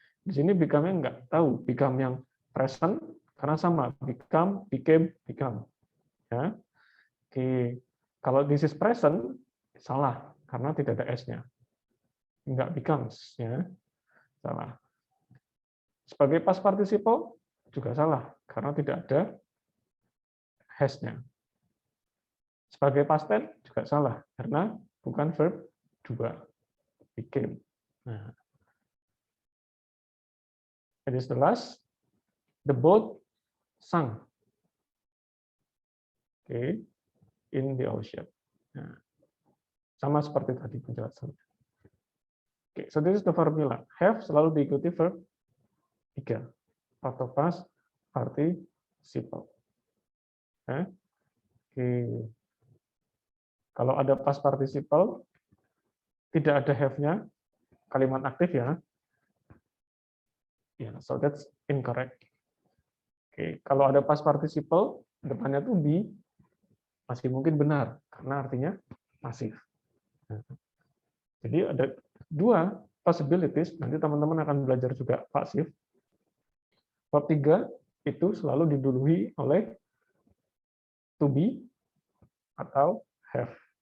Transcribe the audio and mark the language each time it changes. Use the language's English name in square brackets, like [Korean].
[Indonesian] Di sini become-nya nggak tahu, become yang present karena sama, become, became, become. Ya. Oke. Kalau this is present salah karena tidak ada s-nya. Nggak becomes, ya. Salah. Sebagai past participle juga salah karena tidak ada has-nya. Sebagai past tense juga salah karena bukan verb 2, became. [English] Nah, it is the last. The boat sank. [Indonesian] Okay, [English] in the ocean. [Indonesian] Nah, sama seperti tadi penjelasannya. Okay, [English] so this is the formula. [Indonesian] Have selalu diikuti verb 3 atau past participle. Okay. Kalau ada past participle, tidak ada have-nya, kalimat aktif ya. [English] Yeah, so that's incorrect. Okay. [Indonesian] Kalau ada past participle, depannya tuh be, masih mungkin benar, karena artinya pasif. Jadi ada 2 possibilities, nanti teman-teman akan belajar juga pasif. Verb 3 itu selalu didahului oleh to be atau have.